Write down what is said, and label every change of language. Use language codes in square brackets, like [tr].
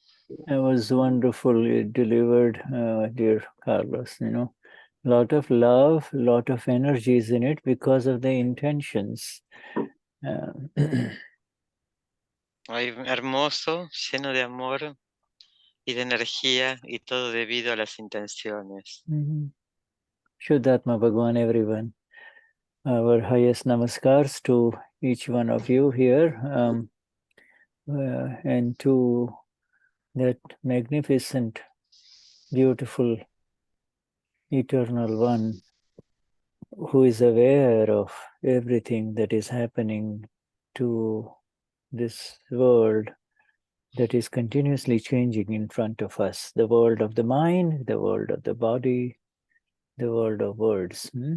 [en] It was wonderfully delivered, dear Carlos. You know, a lot of love, a lot of energies in it because of the intentions. [es] Ay, hermoso, lleno de amor y de energía, y todo debido a las intenciones. [en] Shuddhatma Bhagwan, everyone. Our highest namaskars to each one of you here, and to that magnificent, beautiful, eternal one who is aware of everything that is happening to this world that is continuously changing in front of us, the world of the mind, the world of the body, the world of words.